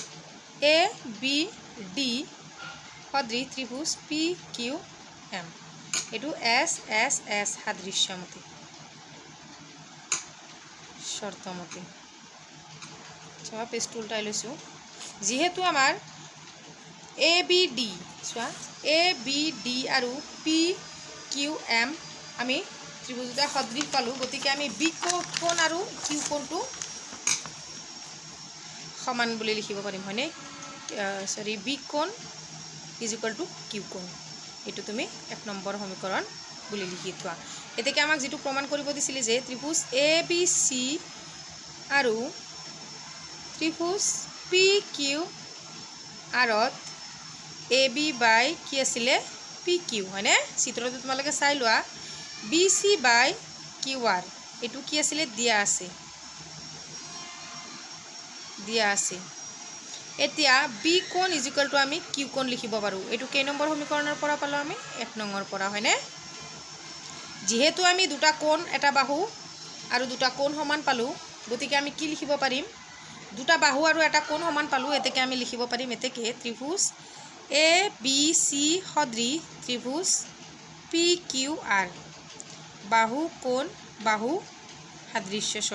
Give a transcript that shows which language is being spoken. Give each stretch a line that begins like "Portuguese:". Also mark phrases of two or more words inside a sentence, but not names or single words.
Assamese: ABD সদৃশ ত্ৰিভুজ PQM এটো SSS সাদৃশ্যমতি শর্তমতি চোৱা পেজটো উল্টাই লৈছো যেহেতু আমাৰ ABD চোৱা ABD আৰু PQM আমি ত্ৰিভুজ দুটা সদৃশ পালো গতিকে আমি B কোণ আৰু Q কোণটো সমান বুলি লিখিব পাৰিম হয়নে সৰি B কোণ
English: is equal to
Assamese: Q কোণ এটো তুমি 1 নম্বৰ সমীকৰণ বুলি লিখি থোৱা এতেকে আমাক যেটো প্ৰমাণ কৰিব দিছিল যে ত্ৰিভুজ ABC আৰু ত্ৰিভুজ PQR ত AB by কি আছিল PQ হয়নে চিত্ৰটো তোমালোকে চাই লোৱা BC by QR এটো কি আছিল দিয়া আছে এতিয়া B কোণ
English: is equal to
Assamese: আমি Q কোণ লিখিব পাৰো এটো কেই নম্বৰ সমীকৰণৰ পৰা পালো আমি 1 নম্বৰ পৰা হয়নে যেহেতু আমি দুটা কোণ এটা বাহু আৰু দুটা কোণ সমান পালো গতিকে আমি কি লিখিব পাৰিম দুটা বাহু আৰু এটা কোণ সমান পালো এতেকে আমি লিখিব পাৰিম এতেকে ত্ৰিভুজ ABC সদৃশ ত্ৰিভুজ PQR বাহু কোণ বাহু সাদৃশ্য